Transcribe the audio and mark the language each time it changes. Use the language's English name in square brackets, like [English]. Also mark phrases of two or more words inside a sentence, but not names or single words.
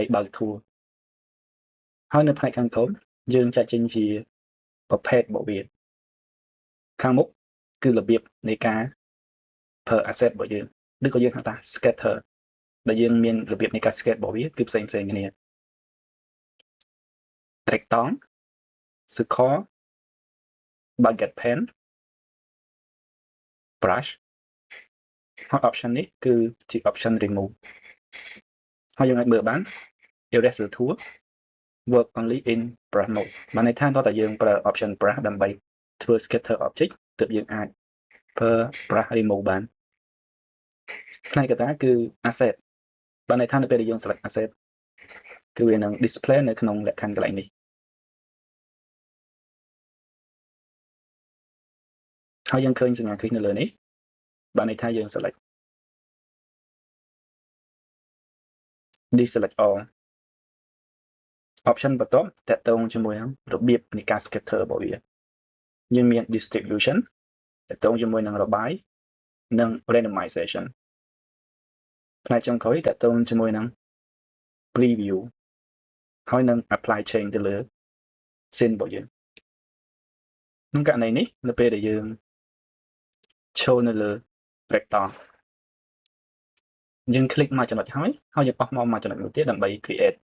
[Khmer] បើក tool ហើយនៅផ្នែកខាងក្រោមយើងចាត់ចេញជាប្រភេទរបស់វាខាងមុខគឺរបៀបនៃការប្រើ asset របស់យើងឬក៏យើងហៅថា scatter ដែលយើងមានរបៀបនៃការ scatter របស់វាគឺផ្សេងៗគ្នា [English] rectangle circle bucket pen brush [Khmer] ហើយ option នេះគឺជា [English] option remove [Khmer] ហើយយើងអាចមើល បាន [English] eraser tool work only in brush mode [Khmer] បានន័យថាតើតើយើងប្រើ [English] option brush [Khmer] ដើម្បីធ្វើ [English] scatter object [Khmer] ទើបយើងអាចប្រើ [English] brush remove [Khmer] បានផ្នែកកត្តាគឺ asset បានន័យថានៅពេលដែលយើង [English] select asset [Khmer] គឺវានឹង display នៅក្នុងលក្ខខណ្ឌកន្លែងនេះ ហើយយើងឃើញសញ្ញា click នៅលើនេះបានន័យថាយើង [English] select deselect all option [Khmer] បន្ទាប់ តាក់ទងជាមួយនឹងរបៀបនៃការ scatter របស់វាយើងមាន distribution តាក់ទងជាមួយនឹងរបាយនិង randomization ផ្នែកចុងក្រោយតាក់ទងជាមួយនឹង preview ហើយនឹង [English] apply change [Khmer] ទៅលើ scene របស់យើងក្នុងករណីនេះនៅពេលដែលយើងចូលនៅលើ vector យើង click មកចំណុចហើយយើងបោះមកចំណុចមួយទៀតដើម្បី create